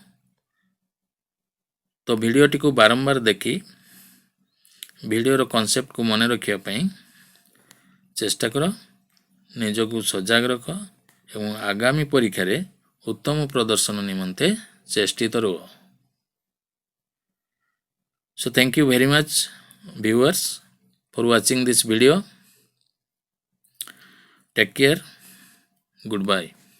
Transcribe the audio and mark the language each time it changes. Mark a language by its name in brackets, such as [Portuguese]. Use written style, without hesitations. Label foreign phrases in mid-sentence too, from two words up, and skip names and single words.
[Odia] ତ ଭିଡ଼ିଓଟିକୁ ବାରମ୍ବାର ଦେଖି ଭିଡ଼ିଓର କନସେପ୍ଟକୁ ମନେ ରଖିବା ପାଇଁ ଚେଷ୍ଟା କର। ନିଜକୁ ସଜାଗ ରଖ ଏବଂ ଆଗାମୀ ପରୀକ୍ଷାରେ ଉତ୍ତମ ପ୍ରଦର୍ଶନ ନିମନ୍ତେ ଚେଷ୍ଟିତ ରୁହ। [English] So thank you very much viewers for watching this video. Take care. Goodbye.